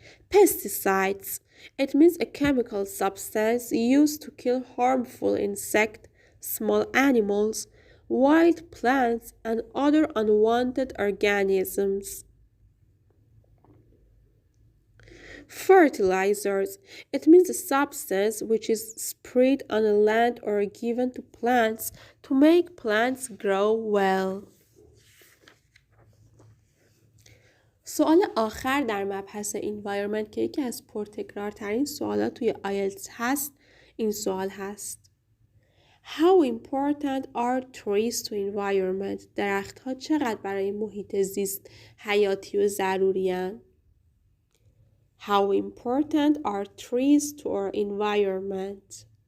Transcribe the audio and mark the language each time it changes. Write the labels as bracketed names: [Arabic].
[English] Pesticides. It means a chemical substance used to kill harmful insects, small animals, wild plants, and other unwanted organisms. Fertilizers. It means a substance which is sprayed on a land or given to plants to make plants grow well. [Persian] سوال آخر در مبحث environment که یکی از پرتکرارترین سوالات توی IELTS هست این سوال هست. [English] How important are trees to environment؟ [Persian] درختها چقدر برای محیط زیست حیاتی و ضروری هستند؟ [English] How important are trees to our environment?